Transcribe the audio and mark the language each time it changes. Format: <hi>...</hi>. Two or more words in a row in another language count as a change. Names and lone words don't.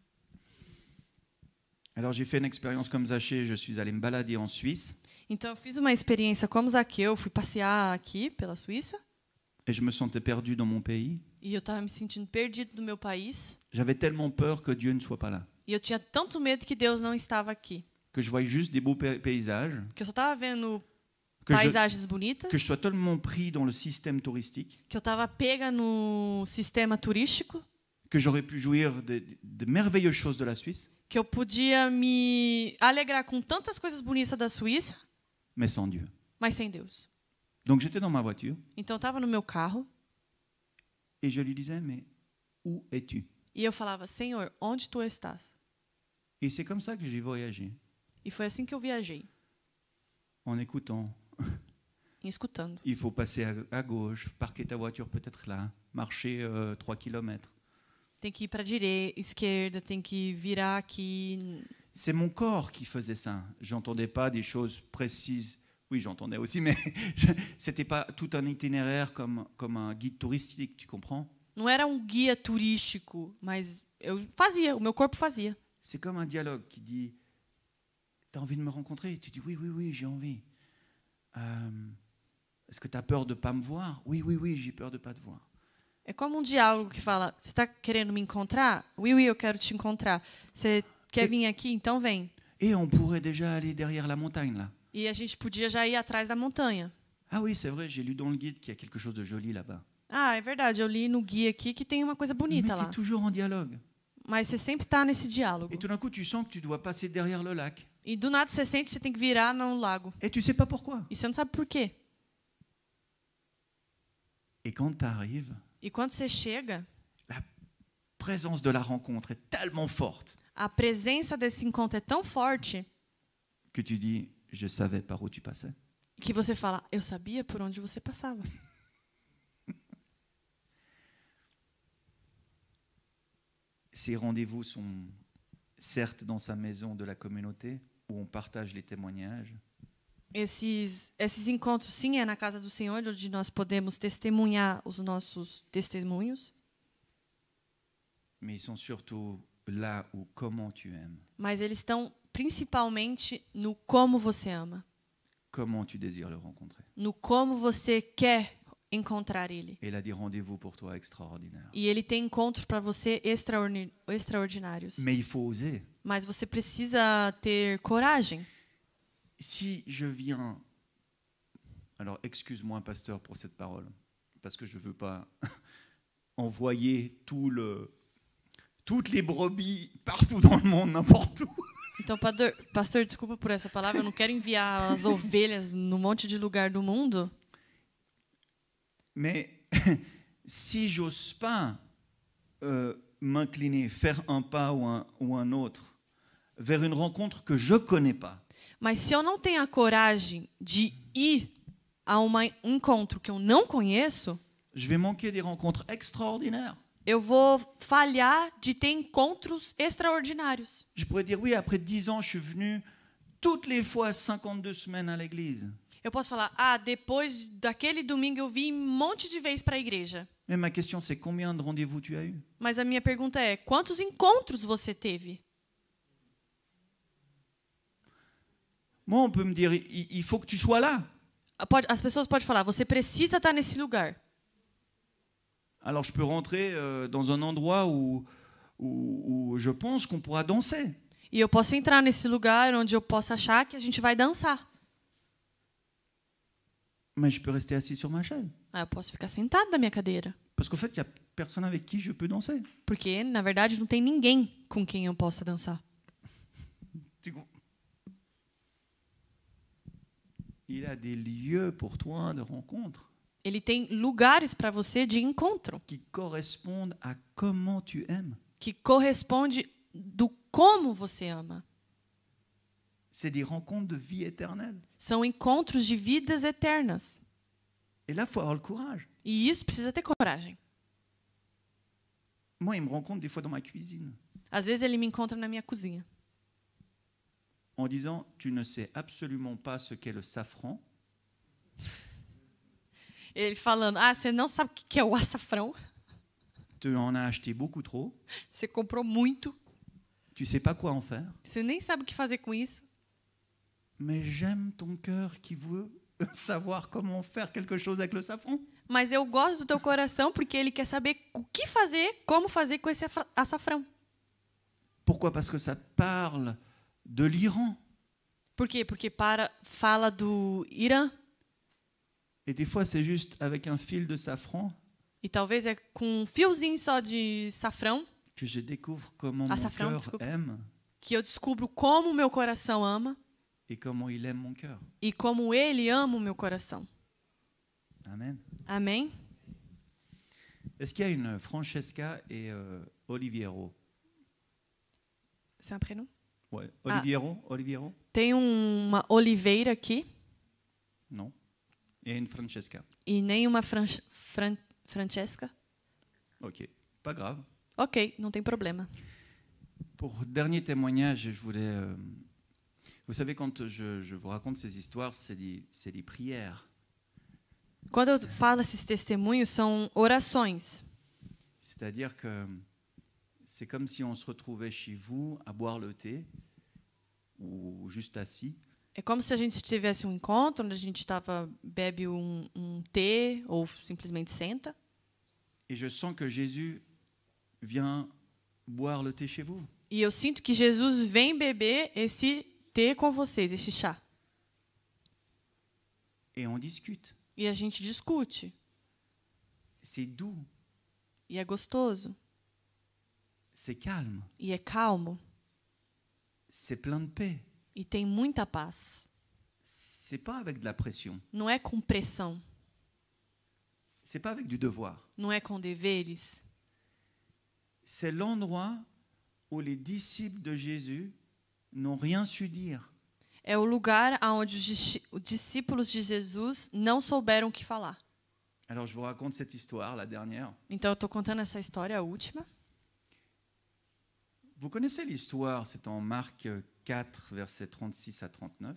<fr>Alors j'ai fait une expérience comme Zachée, je suis allé me balader en Suisse</fr> <pt>Então, eu fiz uma experiência como Zaqueu, fui passear aqui pela Suíça,</pt> <fr>et je me sentais perdu dans mon pays.</fr> <pt>e eu estava me sentindo perdido no meu país,</pt> <fr>J'avais tellement peur que Dieu ne soit pas là,</fr> <pt>e eu tinha tanto medo que Deus não estava aqui,</pt> <fr>que je voyais juste des beaux paysages,</fr> <pt>que eu só estava vendo que paisagens bonitas,</pt> <fr>je sois tellement pris dans le système touristique,</fr> <pt>que eu estava pega no sistema turístico,</pt> <fr>que j'aurais pu jouir de merveilleuses choses de la Suisse,</fr> <pt>que eu podia me alegrar com tantas coisas bonitas da Suíça,</pt> <fr>mais sans Dieu.</fr> <pt>mas sem Deus.</pt> <fr>Donc j'étais dans ma voiture</fr> <pt>Então, eu estava no meu carro</pt> <fr>et je lui disais, mais où es-tu?</fr> <pt>e eu falava, Senhor, onde tu estás?</pt> <fr>Et c'est comme ça que j'ai voyagé,</fr> <pt>E foi assim que eu viajei,</pt> <fr>en écoutant.</fr> <pt>escutando.</pt> <fr>Il faut passer à gauche, parquer ta voiture peut-être là, marcher 3 kilomètres.</fr> <pt>Tem que ir para a direita, esquerda, tem que virar aqui.</pt> <fr>C'est mon corps qui faisait ça. J'entendais pas des choses précises. Oui, j'entendais aussi, mais c'était pas tout un itinéraire comme un guide touristique, tu comprends?</fr> <pt>Não era um guia turístico, mas eu fazia, o meu corpo fazia.</pt> <fr>C'est comme un dialogue qui dit, t'as envie de me rencontrer? Tu dis oui, oui, oui, j'ai envie. Est-ce que tu as peur de pas me voir? Oui, oui, oui, j'ai peur de pas te voir.</fr> <pt>É como um diálogo que fala, você está querendo me encontrar?</pt> <fr>Oui, oui,</fr> <pt>eu quero te encontrar. Você quer vir aqui? Então vem.</pt> <fr>Et on pourrait déjà aller derrière la montagne là.</fr> <pt>E a gente podia já ir atrás da montanha.</pt> <fr>Ah oui, c'est vrai, j'ai lu dans le guide qu'il y a quelque chose de joli là-bas.</fr> <pt>Ah, é verdade, eu li no guia aqui que tem uma coisa</pt> <fr>Mais</fr> <pt>bonita</pt> <fr>tu</fr> <pt>lá.</pt> <fr>es toujours en dialogue.</fr> <pt>Mas você sempre está nesse diálogo.</pt> <fr>Et tout d'un coup, tu sens que tu dois passer derrière le lac.</fr> <pt>E do nada você sente que você tem que virar no lago.</pt> <fr>Et tu sais pas pourquoi.</fr> <pt>E você não sabe por quê.</pt> <fr>Et quand tu arrives,</fr> <pt>E quando você chega,</pt> <fr>la présence de la rencontre est tellement forte</fr> <pt>a presença desse encontro é tão forte</pt> <fr>que tu dis, je savais par où tu passais.</fr> <pt>que você fala, eu sabia por onde você passava.</pt> <fr>Ces rendez-vous sont certes dans sa maison de la communauté où on partage les témoignages,</fr> <pt>Esses encontros, sim, é na casa do Senhor, onde nós podemos testemunhar os nossos testemunhos,</pt> <fr>mais ils sont surtout là où comment tu aimes,</fr> <pt>mas eles estão principalmente no como você ama,</pt> <fr>comment tu désires le rencontrer.</fr> <pt>no como você quer encontrar Ele.</pt> <fr>Et il a des rendez-vous pour toi extraordinaires.</fr> <pt>E Ele tem encontros para você extraordinários.</pt> <fr>Mais il faut oser.</fr> <pt>Mas você precisa ter coragem.</pt> <fr>Si je viens... Alors, excuse-moi, pasteur, pour cette parole, parce que je ne veux pas envoyer toutes les brebis partout dans le monde, n'importe où.</fr> <pt>Então, pastor, desculpa por essa palavra, eu não quero enviar as ovelhas num monte de lugar do mundo.</pt> <fr>Mais si j'ose pas m'incliner, faire un pas ou un autre vers une rencontre que je connais pas,</fr> <pt>Mas se eu não tenho a coragem de ir a um encontro que eu não conheço,</pt> <fr>je vais manquer des rencontres extraordinaires.</fr> <pt>eu vou falhar de ter encontros extraordinários.</pt> <fr>Je pourrais dire, oui, après 10 ans, je suis venu toutes les fois 52 semaines à l'église.</fr> <pt>Eu posso falar, depois daquele domingo eu vim um monte de vezes para a igreja.</pt> <fr>Mais ma question, c'est combien de rendez-vous tu as eu?</fr> <pt>Mas a minha pergunta é, quantos encontros você teve?</pt> <fr>Moi, on peut me dire, il faut que tu sois là.</fr> <pt>As pessoas podem falar, você precisa estar nesse lugar.</pt> <fr>Alors, je peux rentrer dans un endroit où je pense qu'on pourra danser.</fr> <pt>E eu posso entrar nesse lugar onde eu posso achar que a gente vai dançar.</pt> <fr>Mais je peux rester assis sur ma chaise.</fr> <pt>Eu posso ficar sentado na minha cadeira.</pt> <fr>Parce qu'en fait, il n'y a personne avec qui je peux danser.</fr> <pt>Porque, na verdade, não tem ninguém com quem eu possa dançar.</pt> <fr>Il a des lieux pour toi de rencontre</fr> <pt>Ele tem lugares para você de encontro</pt> <fr>qui correspondent à comment tu aimes.</fr> <pt>que corresponde do como você ama.</pt> <fr>C'est des rencontres de vie éternelle.</fr> <pt>São encontros de vidas eternas.</pt> <fr>Et là, il faut avoir le courage.</fr> <pt>E isso precisa ter coragem.</pt> <fr>Moi, il me rencontre des fois dans ma cuisine</fr> <pt>Às vezes ele me encontra na minha cozinha,</pt> <fr>en disant « Tu ne sais absolument pas ce qu'est le safran.</fr> <pt>ele falando: "Ah, você não sabe o que é o açafrão?</pt> <fr>Tu en as acheté beaucoup trop.</fr> <pt>Você comprou muito.</pt> <fr>Tu ne sais pas quoi en faire.</fr> <pt>Você nem sabe o que fazer com isso.</pt> <fr>Mais j'aime ton cœur qui veut savoir comment faire quelque chose avec le safran.</fr> <pt>Mas eu gosto do teu coração porque ele quer saber o que fazer, como fazer com esse açafrão."</pt> <fr>Pourquoi? Parce que ça parle de l'Iran.</fr> <pt>Por quê? Porque fala do Irã.</pt> <fr>Et des fois, c'est juste avec un fil de safran</fr> <pt>E talvez é com um fiozinho só de safrão</pt> <fr>que je découvre comment</fr> <pt>Açafrão,</pt> <fr>mon</fr> <pt>desculpa.</pt> <fr>cœur aime</fr> <pt>que eu descubro como o meu coração ama</pt> <fr>et comment il aime mon cœur.</fr> <pt>e como ele ama o meu coração.</pt> <fr>Amen.</fr> <pt>Amém?</pt> <fr>Est-ce qu'il y a une Francesca et Oliviero? C'est un prénom? Ouais. Oliviero? Oliviero?</fr> <pt>Tem uma Oliveira aqui</pt> <fr>Non. Et une Francesca.</fr> <pt>e nem uma Francesca.</pt> <fr>Ok. Pas grave.</fr> <pt>Ok, não tem problema.</pt> <fr>Pour dernier témoignage, je voulais... vous savez, quand je vous raconte ces histoires, c'est des prières.</fr> <pt>Quando eu falo esses testemunhos, são orações.</pt> <fr>C'est-à-dire que c'est comme si on se retrouvait chez vous à boire le thé ou juste assis.</fr> <pt>É como se a gente tivesse um encontro onde a gente bebe thé ou simplesmente senta.</pt> <fr>Et je sens que Jésus vient boire le thé chez vous.</fr> <pt>E eu sinto que Jesus vem beber esse thé com vocês, esse chá.</pt> <fr>Et on discute.</fr> <pt>E a gente discute.</pt> <fr>C'est doux,</fr> <pt>E é gostoso.</pt> <fr>c'est calme,</fr> <pt>E é calmo.</pt> <fr>c'est plein de paix.</fr> <pt>E tem muita paz.</pt> <fr>C'est pas avec de la pression,</fr> <pt>Não é com pressão.</pt> <fr>c'est pas avec du devoir.</fr> <pt>Não é com deveres.</pt> <fr>C'est l'endroit où les disciples de Jésus n'ont rien su dire.</fr> <pt>É o lugar onde os discípulos de Jesus não souberam o que falar.</pt> <fr>Alors je vous raconte cette histoire, la dernière.</fr> <pt>Então eu estou contando essa história, a última.</pt> <fr>Vous connaissez l'histoire, c'est en Marc 4, versets 36 à 39.</fr>